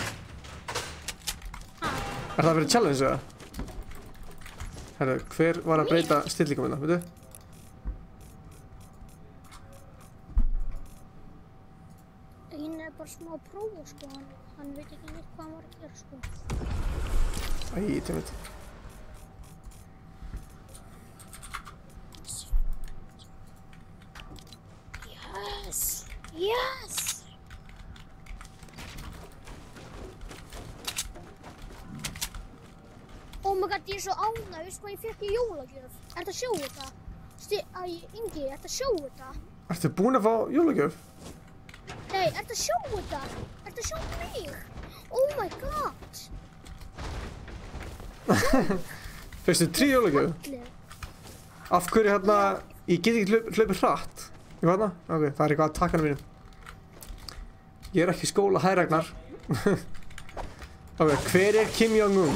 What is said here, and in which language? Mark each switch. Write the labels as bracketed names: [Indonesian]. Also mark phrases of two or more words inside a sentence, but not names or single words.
[Icelandic] Er það fyrir challenge eða? Herru, hver var að breyta stillingum hérna, veitu? Hinn er bara smá að prófa, sko. Hann veit ekki neitt hvað hann var að gera, sko. Æ, tímið. Yes! [English] Oh my god, [Icelandic] ég er svo ánægð, veistu hvað ég fékk í jólagjöf? Ertu að sjá þetta? Ingi, ertu að sjá þetta? Ertu búinn að fá jólagjöf? Nei, ertu að sjá þetta? Ertu að sjá mig? [English] Oh my god! [Icelandic] Fyrstu 3 jólagjöf? Af hverju hérna, ég get ekki hlaupið hratt. Ég var þarna? Ok, það er eitthvað að takkanum mínum. Ég er ekki í skóla, hæ Ragnar. Ok, hver er Kim Jong-un?